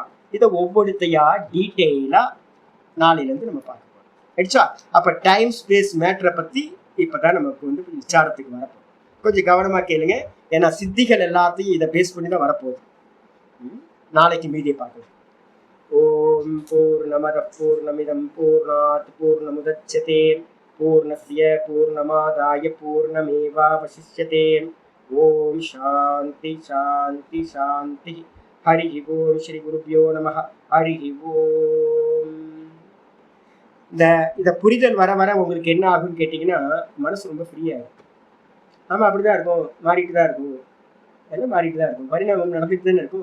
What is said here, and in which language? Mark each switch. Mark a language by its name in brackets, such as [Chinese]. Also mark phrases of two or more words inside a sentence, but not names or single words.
[Tamil] இதை ஒவ்வொருத்தையா டீட்டெயிலா நாளையிலிருந்து நம்ம பார்க்க போறோம். ஆயிடுச்சா? அப்ப [English] time space matter [Tamil] பத்தி இப்பதான் நமக்கு வந்து விசாரத்துக்கு வரப்போம். கொஞ்சம் கவனமா கேளுங்க, ஏன்னா சித்திகள் எல்லாத்தையும் இதை பேஸ் பண்ணி தான் வரப்போகுது. நாளைக்கு மீதியை பார்க்கலாம். [Sanskrit] ॐ पूर्णमदः पूर्णमिदं पूर्णात् पूर्णमुदच्यते पूर्णस्य पूर्णमादाय पूर्णमेवावशिष्यते. ॐ शान्तिः शान्तिः शान्तिः. हरि ॐ। श्री गुरुभ्यो नमः। हरि ॐ. [Tamil] இத புரிதல் வர வர உங்களுக்கு என்ன ஆகும்னு கேட்டீங்கன்னா மனசு ரொம்ப ஃப்ரீயா இருக்கும். ஆமா, அப்படிதான் இருக்கும், மாறிட்டு தான் இருக்கும், எல்லாம் மாறிட்டு தான் இருக்கும், பரிணாமம் நடந்துட்டு தானே இருக்கும்.